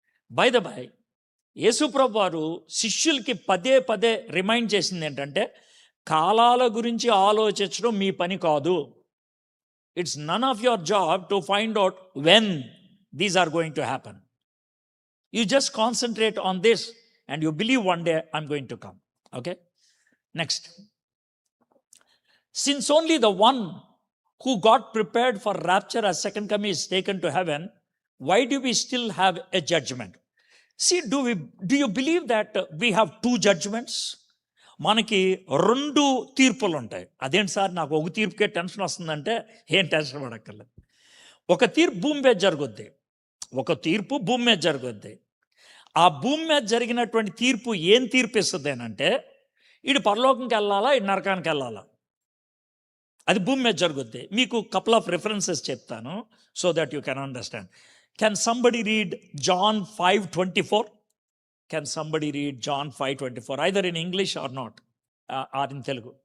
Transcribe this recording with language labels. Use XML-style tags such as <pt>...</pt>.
<en>by the by,</en> <te>యేసుప్రభు వారు శిష్యులకి పదే పదే రిమైండ్ చేసింది ఏంటంటే, కాలాల గురించి ఆలోచించడం మీ పని కాదు.</te> <en>It's none of your job to find out when these are going to happen. You just concentrate on this and you believe one day I'm going to come. Okay, next. Since only the one who got prepared for rapture as second coming is taken to heaven, why do we still have a judgment? See, do you believe that we have 2 judgments?</en> <te>మనకి 2 తీర్పులు ఉంటాయి. అదేంటి sir, నాకు ఒక తీర్పుకే tension వస్తుందంటే ఏం tension పడక్కర్లేదు. ఒక తీర్పు భూమి మీద జరుగుద్ది, ఒక తీర్పు భూమి మీద జరుగుద్ది. ఆ భూమి మీద జరిగినటువంటి తీర్పు ఏం తీర్పు ఇస్తుంది అంటే, ఇటు పరలోకంకి వెళ్ళాలా, ఇటు నరకానికి వెళ్ళాలా, అది భూమి మీద జరుగుద్ది.</te> <en>మీకు couple of references చెప్తాను so that you can understand. Can somebody read John 5:24? Can somebody read John 5:24 either in English or not, or in Telugu?</en>